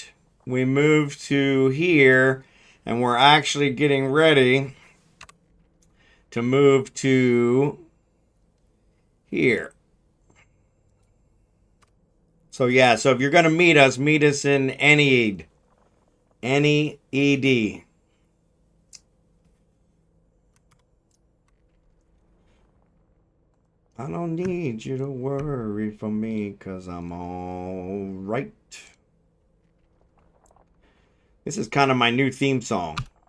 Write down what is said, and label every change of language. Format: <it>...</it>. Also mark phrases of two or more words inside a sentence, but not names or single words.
<en>We moved to here, and we're actually getting ready to move to here. So yeah, so if you're gonna meet us in Enid. N-E-E-D. I don't need you to worry for me, 'cause I'm all right. This is kind of my new theme song.</en>